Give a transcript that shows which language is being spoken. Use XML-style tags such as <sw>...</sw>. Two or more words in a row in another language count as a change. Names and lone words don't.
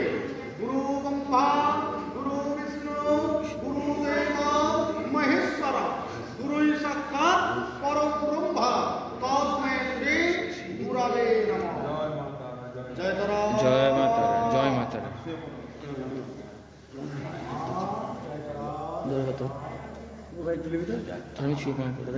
<sa>गुरु ब्रह्मा गुरु विष्णु गुरुदेव महेश्वर गुरु साक्षात् परम ब्रह्म तस्मै श्री गुरवे नमः। जय तारा,</sa> <bn>জয় মা তারা, জয় মা তারা। আমি ছুঁয়ে পাই।</bn>